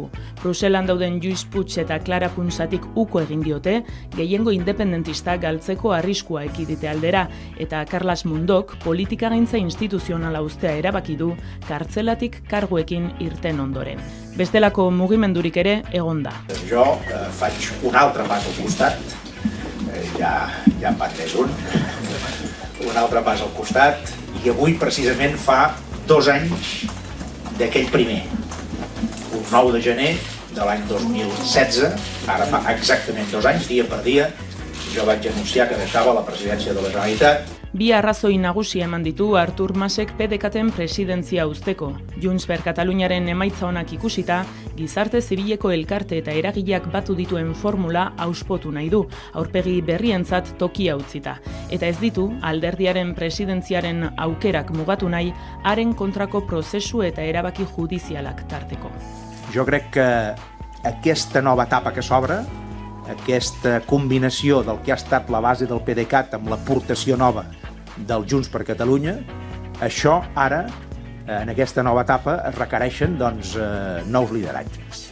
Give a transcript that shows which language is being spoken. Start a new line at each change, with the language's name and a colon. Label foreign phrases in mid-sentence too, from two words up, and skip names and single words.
Basque: Bruselan dauden Lluís Puig eta Clara Ponsattik uko egin diote, gehiengo independentista galtzeko arriskua ekidite aldera, eta Carles Mundok politikagintza instituzionala uztea erabaki du kartzelatik karguekin irten ondoren. Bestelako mugimendurik ere egon da.
Catalan: Jo faig un altre pas al costat, ja en va més un altre pas al costat, i avui precisament fa 2 anys d'aquell primer, un 9 de gener de l'any 2016, ara fa exactament 2 anys, dia per dia, jo vaig anunciar que deixava la presidència de la Generalitat.
Basque: Bi arrazoi nagusi eman ditu Artur Masek PDECaten presidentzia uzteko. Junts per Kataluniaren emaitza onak ikusita, gizarte zibileko elkarte eta eragileak batu dituen formula auspotu nahi du, aurpegi berrientzat tokia utzita. Eta ez ditu, alderdiaren presidentziaren aukerak mugatu nahi, haren kontrako prozesu eta erabaki judizialak tarteko.
Catalan: Jo crec que aquesta nova etapa que s'obre, aquesta combinació del que ha estat la base del PDECat amb l'aportació nova del Junts per Catalunya, això ara, en aquesta nova etapa, es requereixen nous lideratges.